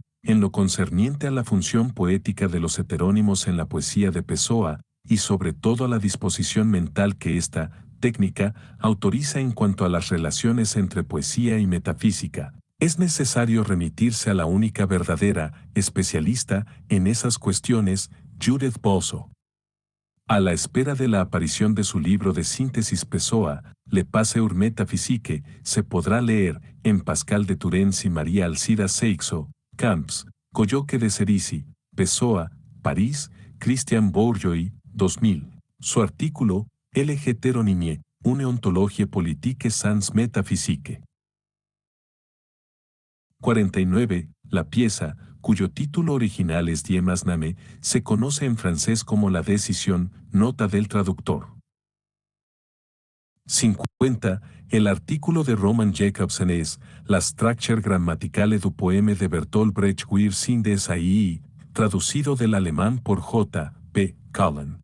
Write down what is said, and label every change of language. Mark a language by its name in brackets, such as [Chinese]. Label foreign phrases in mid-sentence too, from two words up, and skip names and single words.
[Spanish] En lo concerniente a la función poética de los heterónimos en la poesía de Pessoa, y sobre todo a la disposición mental que esta técnica autoriza en cuanto a las relaciones entre poesía y metafísica, es necesario remitirse a la única verdadera especialista en esas cuestiones, Judith Bozzo. A la espera de la aparición de su libro de síntesis Pessoa, Le Passeur Métaphysique, se podrá leer, en Pascal de Turens y María Alcida Seixo, Camps, Colloque de Cerici, Pessoa, París, Christian Bourgeois, 2000. Su artículo, L. Heteronymie, une ontologie politique sans métaphysique. 49. La pieza, cuyo título original es Die Maßnahme, se conoce en francés como La Decisión, nota del traductor. 50. El artículo de Roman Jacobsen es La Structure grammaticale du poème de Bertolt Brecht wir sind es ahí, traducido del alemán por J. P. Cullen.